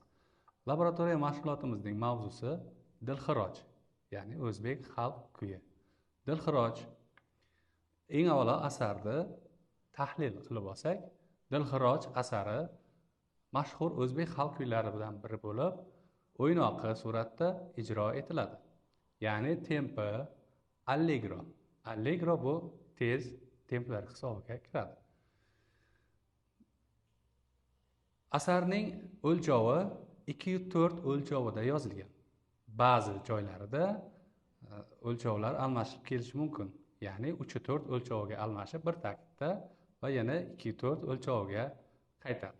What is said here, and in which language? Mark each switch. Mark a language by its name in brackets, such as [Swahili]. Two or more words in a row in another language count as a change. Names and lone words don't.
[Uzbek] Laboratoriya mashg'ulotimizning mavzusi Dilxiroj, ya'ni o'zbek xalq kuyi. Dilxiroj eng avvalo asarni tahlil qilib olsak, Dilxiroj asari mashhur o'zbek xalq kuylaridan biri bo'lib, o'ynoqi suratda ijro etiladi. Ya'ni tempi, allegro. Allegro bu tez templar hisobiga kiradi. Asarning o'lchovi 2/4 o'lchovida yozilgan. Ba'zi joylarida o'lchovlar almashib kelishi mumkin. Ya'ni 3/4 o'lchoviga almashib bir taktda va yana 2/4 o'lchoviga qaytadi.